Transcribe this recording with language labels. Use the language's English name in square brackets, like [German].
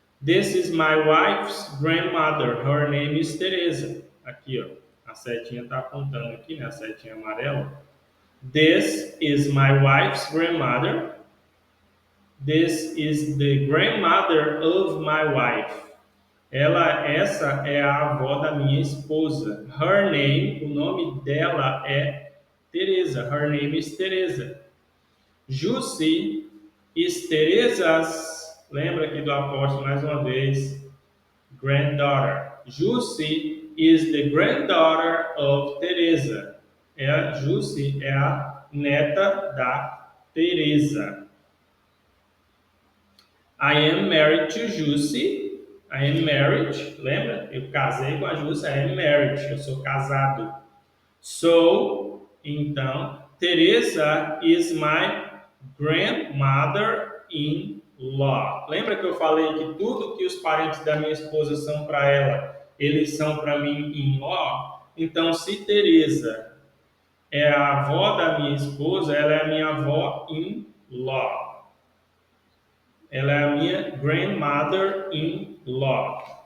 [English] This is my wife's grandmother. Her name is Teresa. [Portuguese] Aqui, ó. A setinha tá apontando aqui, né? A setinha amarela. [English] This is my wife's grandmother. This is the grandmother of my wife. [Portuguese] Essa é a avó da minha esposa. [English] Her name, [Portuguese] o nome dela é Teresa. [English] Her name is Teresa. Jussi is Teresa's, [Portuguese] lembra aqui do apóstolo mais uma vez, [English] granddaughter. Jussi is the granddaughter of Teresa. [Portuguese] Jussi é a neta da Teresa. [English] I am married to Jussi. I am married. [Portuguese] Lembra? Eu casei com a Jussi. [English] I am married. [Portuguese] Eu sou casado. [English] So, então, Teresa is my grandmother-in-law. [Portuguese] Lembra que eu falei que tudo que os parentes da minha esposa são para ela, eles são para mim in-law? Então, se Teresa é a avó da minha esposa, ela é a minha avó in-law. Ela é a minha grandmother-in-law.